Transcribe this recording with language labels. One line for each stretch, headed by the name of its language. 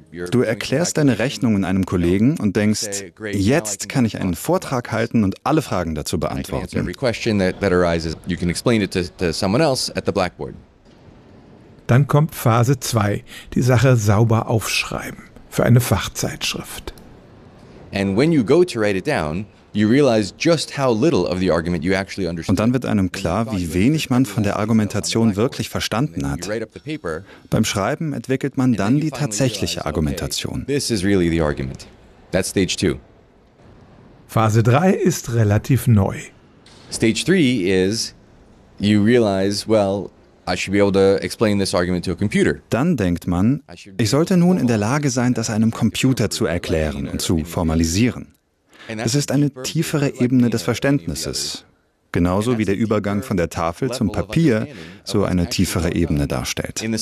German: Du erklärst deine Rechnungen einem Kollegen und denkst, jetzt kann ich einen Vortrag halten und alle Fragen dazu beantworten. Dann kommt Phase 2, die Sache sauber aufschreiben für eine Fachzeitschrift.
English: And when you go to write it down, you realize just how little of the argument you actually understand.
German: Und dann wird einem klar, wie wenig man von der Argumentation wirklich verstanden hat. Beim Schreiben entwickelt man dann die tatsächliche Argumentation.
English: This is really the argument. That's stage 2.
German: Phase 3 ist relativ neu.
English: Stage 3 is you realize, well, I should be able to explain this argument to a computer.
German: Dann denkt man, ich sollte nun in der Lage sein, das einem Computer zu erklären und zu formalisieren. Das ist eine tiefere Ebene des Verständnisses, genauso wie der Übergang von der Tafel zum Papier so eine tiefere Ebene darstellt.